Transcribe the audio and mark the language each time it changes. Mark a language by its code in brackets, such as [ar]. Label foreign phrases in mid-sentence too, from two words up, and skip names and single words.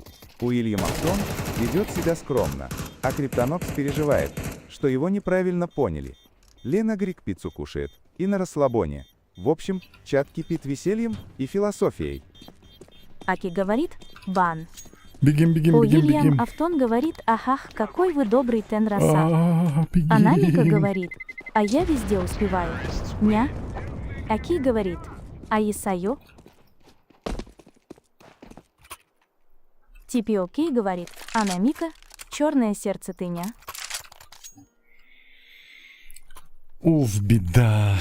[ru] Уильям Автон ведет себя скромно, а Криптонокс переживает, что его неправильно поняли. Лена Грик пиццу кушает и на расслабоне. В общем, чат кипит весельем и философией. Аки говорит, бан. Бегим. Уильям Автон говорит, ахах, какой вы добрый Тенраса. Бегим. Анамика говорит, а я везде успеваю. Ня. Аки говорит, а Исайо. TPOK говорит, Анамика, черное сердце ты ня. Уф, беда.